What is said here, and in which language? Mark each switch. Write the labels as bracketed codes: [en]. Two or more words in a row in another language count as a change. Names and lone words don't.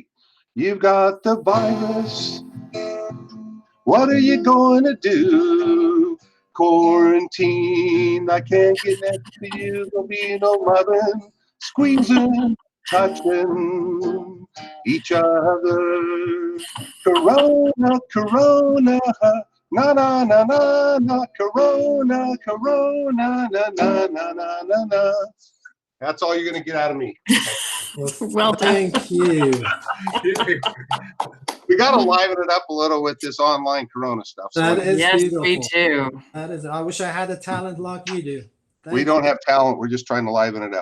[en] You've got the virus. What are you going to do? Quarantine. I can't get next to you. There'll be no loving, squeezing, touching each other. Corona, corona. Na na na na na, corona, corona, na na na na na na. That's all you're gonna get out of me. Well done. Thank you. We gotta liven it up a little with this online corona stuff. So That is Yes, beautiful. me too. That is. I wish I had the talent like you do. we don't have talent. We're just trying to liven it up.